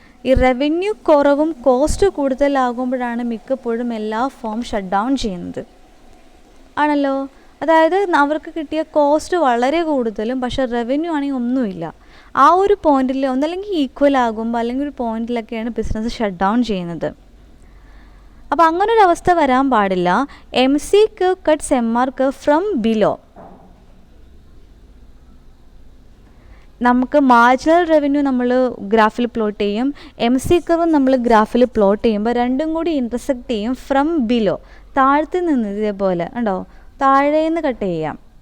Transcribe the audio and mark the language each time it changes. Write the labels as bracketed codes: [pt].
[ml] ഈ റവന്യൂ കുറവും കോസ്റ്റ് കൂടുതലാകുമ്പോഴാണ് മിക്കപ്പോഴും എല്ലാ ഫേം ഷട്ട് ഡൗൺ ചെയ്യുന്നത്, ആണല്ലോ. അതായത് അവർക്ക് കിട്ടിയ കോസ്റ്റ് വളരെ കൂടുതലും പക്ഷേ റവന്യൂ ആണെങ്കിൽ ഒന്നുമില്ല. ആ ഒരു പോയിന്റിൽ ഒന്നല്ലെങ്കിൽ ഈക്വൽ ആകുമ്പോൾ അല്ലെങ്കിൽ ഒരു പോയിന്റിലൊക്കെയാണ് ബിസിനസ് ഷട്ട് ഡൗൺ ചെയ്യുന്നത്. അപ്പോൾ അങ്ങനൊരു അവസ്ഥ വരാൻ പാടില്ല. [en] MC curve cuts MR curve from below. [ml] നമുക്ക് മാർജിനൽ റവന്യൂ നമ്മൾ ഗ്രാഫിൽ പ്ലോട്ട് ചെയ്യും, MC curve നമ്മൾ ഗ്രാഫിൽ പ്ലോട്ട് ചെയ്യുമ്പോൾ രണ്ടും കൂടി ഇൻ്റർസെക്റ്റ് ചെയ്യും [en] from below, [ml] താഴത്ത് നിന്ന്. ഇതേപോലെ ഉണ്ടോ, താഴേന്ന് കട്ട് ചെയ്യാം.